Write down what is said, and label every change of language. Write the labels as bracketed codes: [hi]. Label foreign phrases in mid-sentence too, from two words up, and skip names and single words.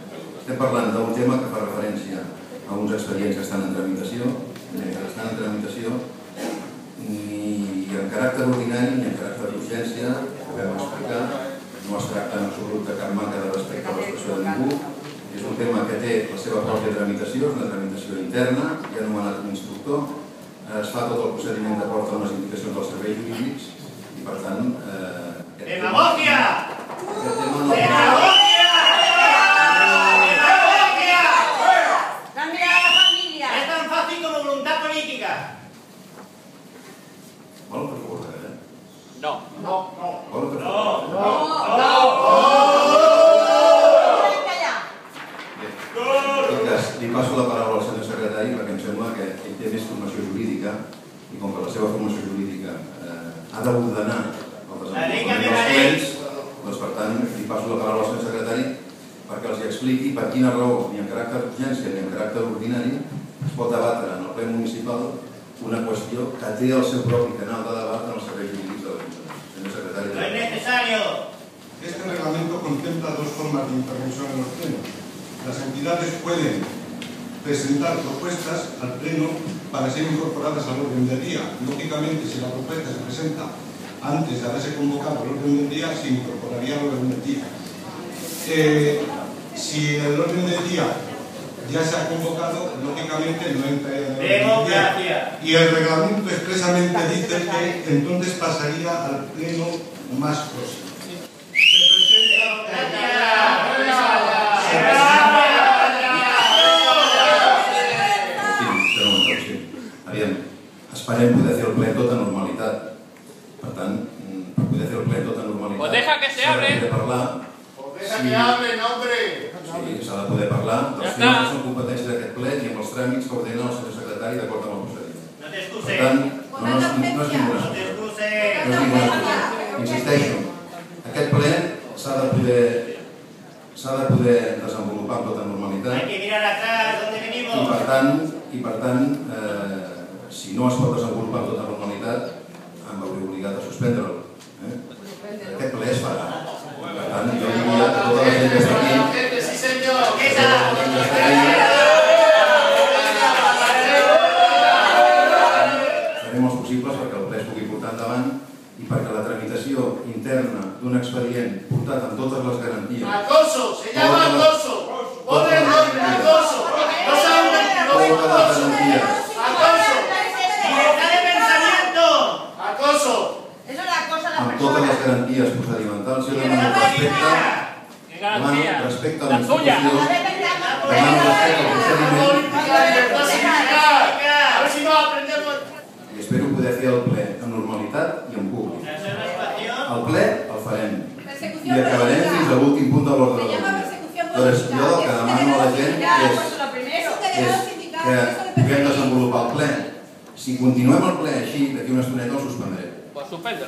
[ca] Estem parlant d'un tema que fa referència a uns expedients que estan en tramitació, ni en caràcter ordinari ni en caràcter d'urgència, ho vam explicar, no es tracta en absolut de cap manca de respecte a l'expressió de ningú, és un tema que té la seva pròpia tramitació, és una tramitació interna, ja ha nomenat un instructor, es fa tot el procediment d'acord amb les indicacions dels serveis jurídics i per tant... [es] ¡Demagogia! ¡Demagogia! ¡Demagogia! ¡Cambia a la familia! Es tan fácil como voluntad política. [ca] Volen fer favor, No. Volen fer favor? En tot cas, li passo la paraula al senyor secretari perquè em sembla que ell té més formació jurídica i com que la seva formació jurídica ha d'ordenar el desenvolupament dels plens, doncs per tant li passo la paraula al senyor secretari perquè els expliqui per quina raó, ni en caràcter d'urgència ni en caràcter ordinari, es pot debatre en el ple municipal una qüestió que té el seu propi canal de debat en els serveis jurídics de l'Ajuntament. Senyor secretari. [es] No es necesario. Este reglamento contempla dos formas de intervención en los plenos. Las entidades pueden presentar propuestas al pleno para ser incorporadas al orden del día. Lógicamente, si la propuesta se presenta antes de haberse convocado el orden del día, se incorporaría al orden del día. Si el orden del día ya se ha convocado, lógicamente no entra en el orden del día. Y el reglamento expresamente dice que entonces pasaría al pleno más próximo. [ca] Esperem poder fer el ple tot en normalitat. Per tant, per poder fer el ple tot en normalitat... [es] Pues deja que se hable. [ca] S'ha de poder parlar... [es] Deja que hablen, hombre! [ca] Sí, s'ha de poder parlar dels temes que són competències d'aquest ple i amb els tràmits que ordena el senyor secretari d'acord amb el procediment. [es] No te [ca] Per [es] excuses. [ca] tant, no és ninguna [es] No te [ca] excusa. [es] excuses. [ca] No és ninguna excusa. Insisteixo, aquest ple s'ha de poder desenvolupar amb tota normalitat. [es] Hay que mirar atrás donde venimos. [ca] I per tant, si no es pot desenvolupar amb tota normalitat, em veuré obligat a suspendre'l. Aquest ple es farà. Per tant, jo diria a tota la gent que està aquí... Sí, senyor! Farem els possibles perquè el ple es pugui portar endavant i perquè la tramitació interna d'un expedient portat amb totes les garanties... [es] ¡Acoso! ¡Se llama acoso! ¡Ponle el nombre! ¡Acoso! ¡No saben lo que [ca] Totes les garanties... [es] ¡Acoso! ¡Libertad de pensamiento! ¡Acoso! Eso es la cosa de la [ca] amb totes les [es] persona. [ca] garanties procedimentals, jo demano respecte a la institució, demano respecte al procediment [es] A ver si no aprendemos. [ca] i espero poder fer el ple en normalitat i en públic. [es] Esa es la situación. [ca] El ple el farem i acabarem fins a l'últim punt de l'ordre del dia. Doncs jo el que demano a la gent és que puguem desenvolupar el ple. Si continuem el ple així, d'aquí una estoneta el suspendré. [es] Pues suspéndelo.